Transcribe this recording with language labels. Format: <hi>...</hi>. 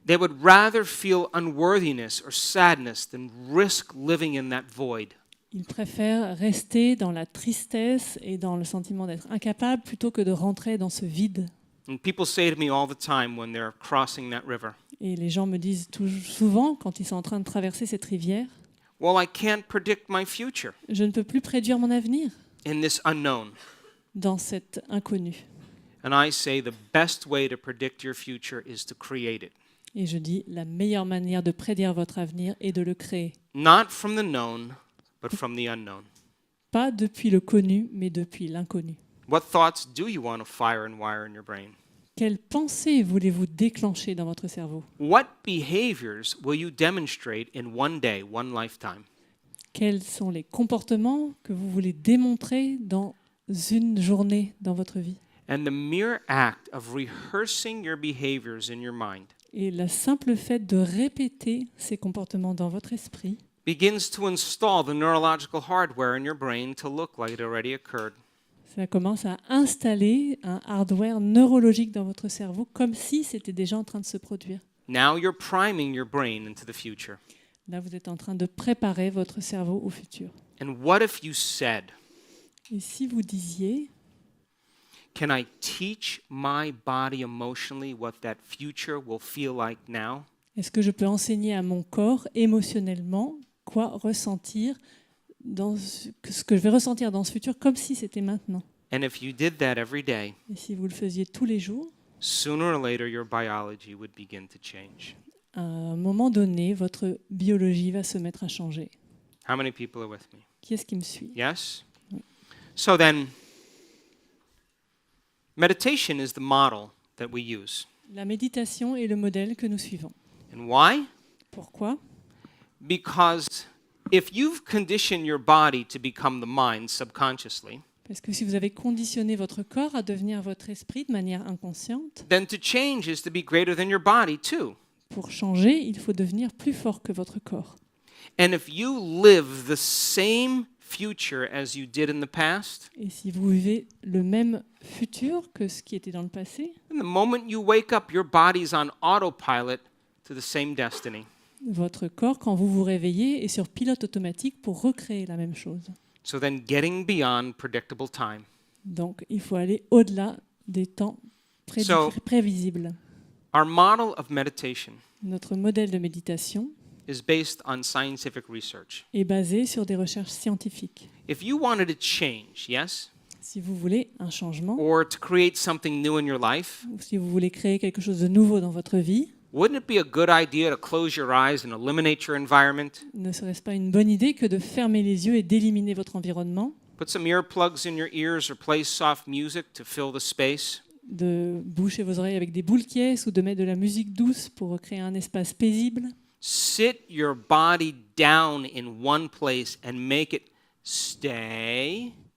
<en>They would rather feel unworthiness or sadness than risk living in that void.</en> <fr>Ils préfèrent rester dans la tristesse et dans le sentiment d'être incapable plutôt que de rentrer dans ce vide.</fr> <en>And people say to me all the time when they're crossing that river,</en> <fr>Et les gens me disent souvent, quand ils sont en train de traverser cette rivière,</fr> <en>well, I can't predict my future</en> <fr>je ne peux plus prédire mon avenir</fr> <en>in this unknown.</en> <fr>dans cet inconnu.</fr> <en>And I say the best way to predict your future is to create it.</en> <fr>Et je dis, la meilleure manière de prédire votre avenir est de le créer.</fr> <en>Not from the known, but from the unknown.</en> <fr>Pas depuis le connu, mais depuis l'inconnu.</fr> <en>What thoughts do you want to fire and wire in your brain?</en> <fr>Quelles pensées voulez-vous déclencher dans votre cerveau?</fr> <en>What behaviors will you demonstrate in one day, one lifetime?</en> <fr>Quels sont les comportements que vous voulez démontrer dans une journée dans votre vie?</fr> <en>And the mere act of rehearsing your behaviors in your mind</en> <fr>Et le simple fait de répéter ces comportements dans votre esprit</fr> <en>begins to install the neurological hardware in your brain to look like it already occurred.</en> <fr>ça commence à installer un hardware neurologique dans votre cerveau comme si c'était déjà en train de se produire.</fr> <en>Now you're priming your brain into the future.</en> <fr>Là, vous êtes en train de préparer votre cerveau au futur.</fr> <en>And what if you said,</en> <fr>Et si vous disiez,</fr> <en>can I teach my body emotionally what that future will feel like now?</en> <fr>est-ce que je peux enseigner à mon corps émotionnellement quoi ressentir ce que je vais ressentir dans ce futur comme si c'était maintenant?</fr> <en>And if you did that every day,</en> <fr>Et si vous le faisiez tous les jours,</fr> <en>sooner or later your biology would begin to change.</en> <fr>à un moment donné, votre biologie va se mettre à changer.</fr> <en>How many people are with me?</en> <fr>Qui est-ce qui me suit?</fr> <en>Yes? So then, meditation is the model that we use.</en> <fr>La méditation est le modèle que nous suivons.</fr> <en>And why?</en> <fr>Pourquoi?</fr> <en>Because if you've conditioned your body to become the mind subconsciously,</en> <fr>Parce que si vous avez conditionné votre corps à devenir votre esprit de manière inconsciente,</fr> <en>then to change is to be greater than your body too.</en> <fr>pour changer, il faut devenir plus fort que votre corps.</fr> <en>And if you live the same future as you did in the past,</en> <fr>Et si vous vivez le même futur que ce qui était dans le passé,</fr> <en>then the moment you wake up, your body's on autopilot to the same destiny.</en> <fr>votre corps, quand vous vous réveillez, est sur pilote automatique pour recréer la même chose.</fr> <en>So then getting beyond predictable time.</en> <fr>Donc, il faut aller au-delà des temps</fr> <en>So-</en> <fr>prévisibles.</fr> <en>Our model of meditation</en> <fr>Notre modèle de méditation</fr> <en>is based on scientific research.</en> <fr>est basé sur des recherches scientifiques.</fr> <en>If you wanted to change, yes,</en> <fr>Si vous voulez un changement,</fr> <en>or to create something new in your life,</en> <fr>ou si vous voulez créer quelque chose de nouveau dans votre vie,</fr> <en>wouldn't it be a good idea to close your eyes and eliminate your environment?</en> <fr>ne serait-ce pas une bonne idée que de fermer les yeux et d'éliminer votre environnement,</fr> <en>Put some earplugs in your ears or play soft music to fill the space?</en> <fr>de boucher vos oreilles avec des boules qui ou de mettre de la musique douce pour recréer un espace paisible,</fr> <en>Sit your body down in one place and make it stay.</en>